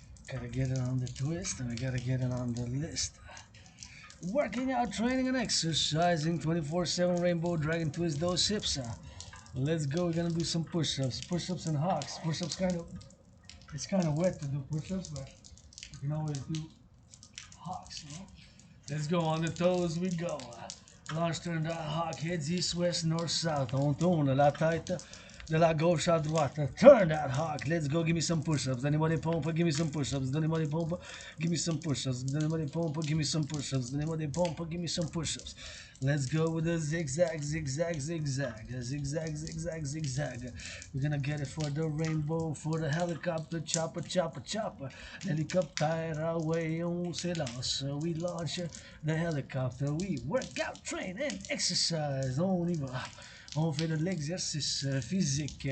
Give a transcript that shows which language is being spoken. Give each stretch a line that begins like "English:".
English: Gotta get it on the twist and we gotta get it on the list. Working out, training and exercising 24/7 rainbow dragon twist those hips. Let's go, we're gonna do some push-ups. Push-ups and hawks. Push-ups it's kind of wet to do push-ups, but you can always do hawks, you know? Let's go, on the toes we go. Launch turn that hawk, heads east, west, north, south.
French: On tourne la tête de la gauche à droite.
English: Turn that hawk. Let's go. Give me some push-ups.
French: Donnez-moi des pompes.
English: Give me some push-ups. Donnez-moi des pompes. Give me some push-ups. Donnez-moi des pompes. Give me some push-ups. Donnez-moi des pompes. Give me some push-ups. Let's go with the zigzag, zigzag, zigzag. Zigzag, zigzag, zigzag. We're gonna get it for the rainbow, for the helicopter, chopper, chopper, chopper. Helicopter away,
French: on s'élance.
English: We launch the helicopter. We work out, train and exercise.
French: On y va. On fait de l'exercice physique.